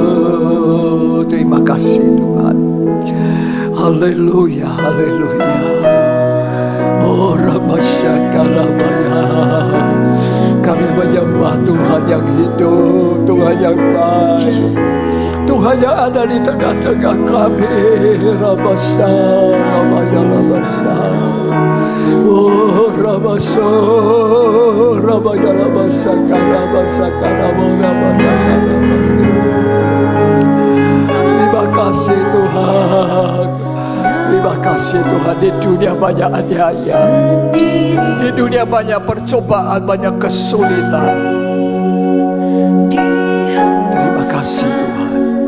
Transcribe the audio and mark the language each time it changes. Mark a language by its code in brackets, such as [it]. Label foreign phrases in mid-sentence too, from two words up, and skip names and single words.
[id] Terima kasih Tuhan. Haleluya, haleluya. Oh Ramasyakarabaya. Kami menyembah Tuhan yang hidup, Tuhan yang baik, Tuhan yang ada di tengah-tengah kami. Ramasa, Ramaya Ramasa. Oh Ramasa, Ramaya Ramasa, Karamasa, Karamona, Ramasa. Terima kasih Tuhan. Terima kasih Tuhan. Di dunia banyak aniaya, di dunia banyak percobaan, banyak kesulitan. Terima kasih Tuhan.